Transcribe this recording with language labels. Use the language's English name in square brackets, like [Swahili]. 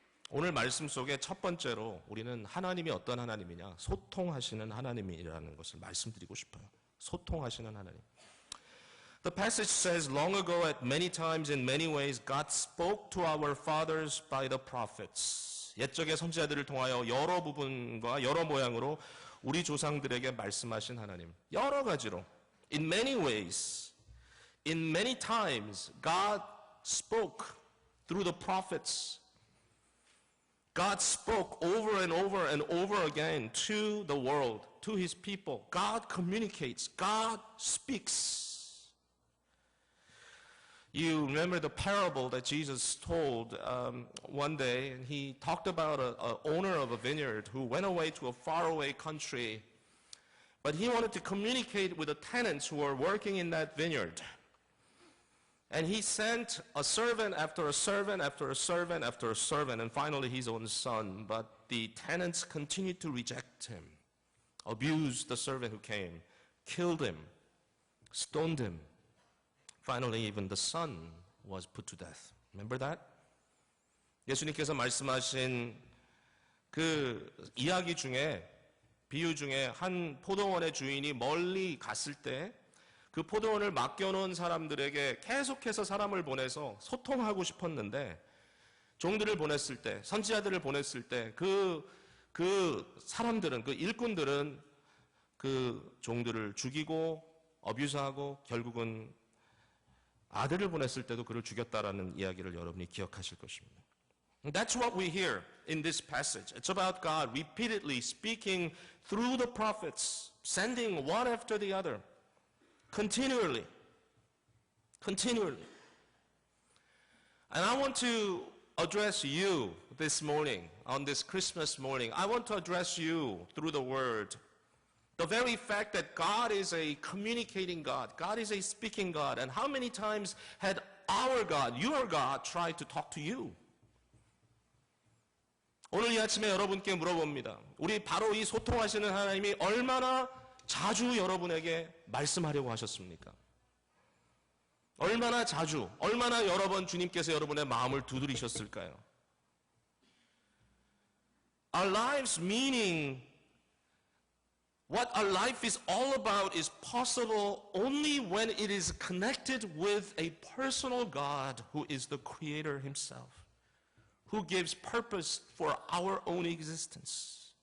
[Korean] 오늘 말씀 속에 첫 번째로 우리는 하나님이 어떤 하나님이냐, 소통하시는 하나님이라는 것을 말씀드리고 싶어요. 소통하시는 하나님. [English] The passage says, long ago at many times in many ways God spoke to our fathers by the prophets. [Korean] 옛적의 선지자들을 통하여 여러 부분과 여러 모양으로 우리 조상들에게 말씀하신 하나님. 여러 가지로. [English] In many ways, in many times, God spoke through the prophets. God spoke over and over and over again to the world, to His people. God communicates. God speaks. You remember the parable that Jesus told one day, and He talked about an owner of a vineyard who went away to a faraway country. But he wanted to communicate with the tenants who were working in that vineyard. And he sent a servant after a servant after a servant after a servant, and finally his own son. But the tenants continued to reject him, abused the servant who came, killed him, stoned him. Finally, even the son was put to death. Remember that? [Korean] 예수님께서 말씀하신 그 이야기 중에, 비유 중에 한 포도원의 주인이 멀리 갔을 때 그 포도원을 맡겨놓은 사람들에게 계속해서 사람을 보내서 소통하고 싶었는데, 종들을 보냈을 때, 선지자들을 보냈을 때 그 사람들은, 그 일꾼들은 그 종들을 죽이고 어뷰스하고 결국은 아들을 보냈을 때도 그를 죽였다라는 이야기를 여러분이 기억하실 것입니다. [English] That's what we hear in this passage. It's about God repeatedly speaking through the prophets, sending one after the other, continually. And I want to address you this morning, on this Christmas morning. I want to address you through the word. The very fact that God is a communicating God, God is a speaking God, and how many times had our God, your God, tried to talk to you? [Korean] 오늘 이 아침에 여러분께 물어봅니다. 우리 바로 이 소통하시는 하나님이 얼마나 자주 여러분에게 말씀하려고 하셨습니까? 얼마나 자주, 얼마나 여러 번 주님께서 여러분의 마음을 두드리셨을까요? [English] Our life's meaning, what our life is all about, is possible only when it is connected with a personal God who is the Creator Himself, who gives purpose for our own existence.